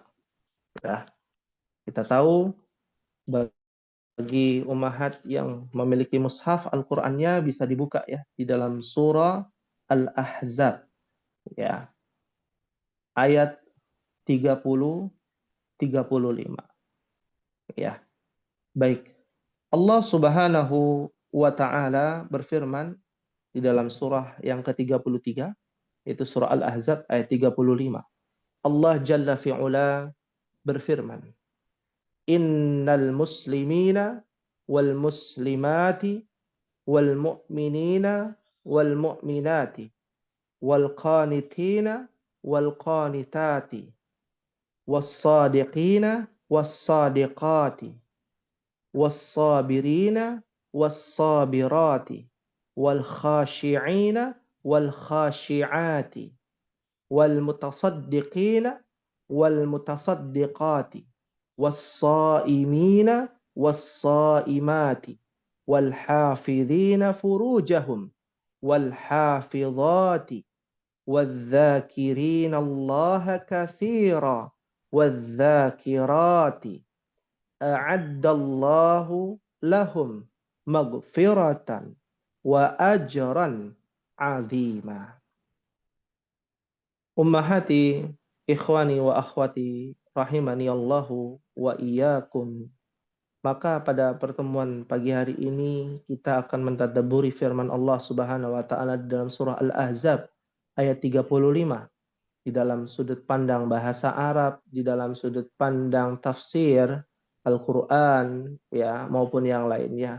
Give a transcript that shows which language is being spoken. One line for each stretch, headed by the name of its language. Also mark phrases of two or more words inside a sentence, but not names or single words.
Indonesian: Ya, kita tahu bagi ummahat yang memiliki mushaf Al-Qur'annya bisa dibuka ya di dalam surah Al-Ahzab ya, ayat 30 35 ya. Baik. Allah
Arabic: Subhanahu wa taala
Indonesian: berfirman di dalam surah yang ke-33, yaitu surah Al-Ahzab ayat 35. Allah
Arabic: Jalla fi'ula
Indonesian: berfirman,
Arabic: "إن المسلمين والمسلمات والمؤمنين والمؤمنات والقانتين والقانتات و الصادقين والصادقات والصابرين والصابرات والخاشعين والخاشعات والمتصدقين والمتصدقات والصائمين والصائمات والحافظين فروجهم والحافظات والذاكرين الله كثيرا والذاكرات أعد الله لهم مغفرة وأجرا عظيما. أمهاتي، إخواني وأخواتي، رحمني الله وإياكم.
Indonesian: Maka pada pertemuan pagi hari ini kita akan mentadabburi firman Allah
Arabic: Subhanahu wa taala
Indonesian: dalam surah Al-Ahzab ayat 35, di dalam sudut pandang bahasa Arab, di dalam sudut pandang tafsir Al-Quran ya maupun yang lainnya.